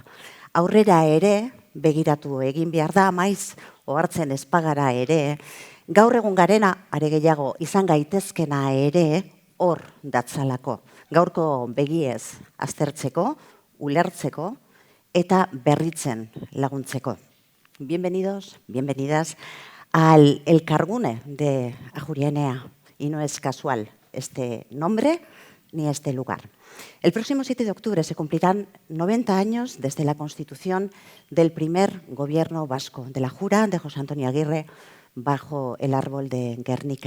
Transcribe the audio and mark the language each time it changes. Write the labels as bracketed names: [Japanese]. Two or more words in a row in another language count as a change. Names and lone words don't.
[Basque] Aurrera ere begiratu egin behar da, maiz ohartzen ez bagara ere, gaur egun garena, are gehiago izan gaitezkena ere, hor datzalako. Gaurko begiez aztertzeko, ulertzeko eta berritzen laguntzeko. [Spanish] Bienvenidos, bienvenidas al Elkargune de Ajuria Enea. Y no es casual este nombre ni este lugar. El próximo 7 de octubre se cumplirán 90 años desde la constitución del primer gobierno vasco, de la Jura de José Antonio Aguirre bajo el árbol de Guernica.